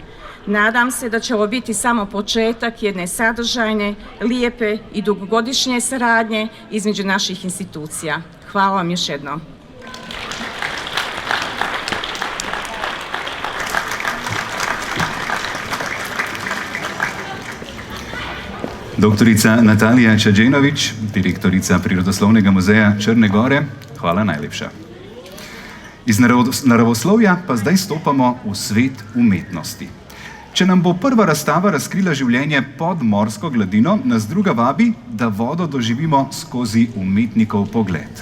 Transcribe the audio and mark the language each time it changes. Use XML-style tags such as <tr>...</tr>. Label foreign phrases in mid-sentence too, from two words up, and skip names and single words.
<sr>Nadam se da će ovo biti samo početak jedne sadržajne, lijepe i dugogodišnje saradnje između naših institucija. Hvala vam još jednom.</sr> <sl>Doktorica Natalija Čađenović, direktorica Prirodoslovnega muzeja Črne Gore, hvala najlepša. Iz naravoslovja pa zdaj stopamo v svet umetnosti. Če nam bo prva razstava razkrila življenje pod morsko gladino, nas druga vabi, da vodo doživimo skozi umetnikov pogled.</sl>